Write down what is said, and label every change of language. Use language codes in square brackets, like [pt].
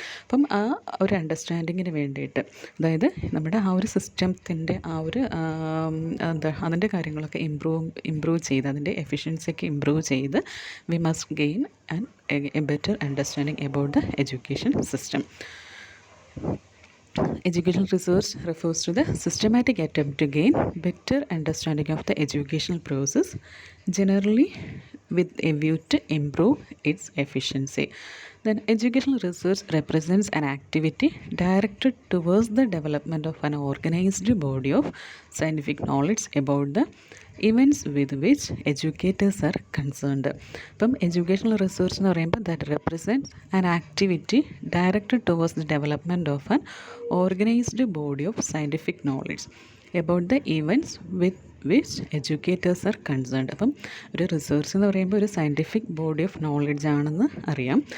[ml] അപ്പം ആ ഒരു അണ്ടർസ്റ്റാൻഡിങ്ങിന് വേണ്ടിയിട്ട്, അതായത് നമ്മുടെ ആ ഒരു സിസ്റ്റത്തിൻ്റെ ആ ഒരു അതിൻ്റെ കാര്യങ്ങളൊക്കെ ഇമ്പ്രൂവ് ചെയ്ത് അതിൻ്റെ എഫിഷ്യൻസിയൊക്കെ ഇമ്പ്രൂവ് ചെയ്ത് [en] We must gain and a better understanding about the education system. Educational research refers to the systematic attempt to gain better understanding of the educational process, generally with a view to improve its efficiency. Then educational research represents an activity directed towards the development of an organized body of scientific knowledge about the events with which educators are concerned. [ml] അപ്പം educational research എന്ന് പറയുമ്പോൾ [en] That represents an activity directed towards the development of an organised body of scientific knowledge about the events with which educators are concerned. [ml] അപ്പം ഒരു research എന്ന് പറയുമ്പോൾ ഒരു scientific body of knowledge ആണെന്ന് അറിയാം.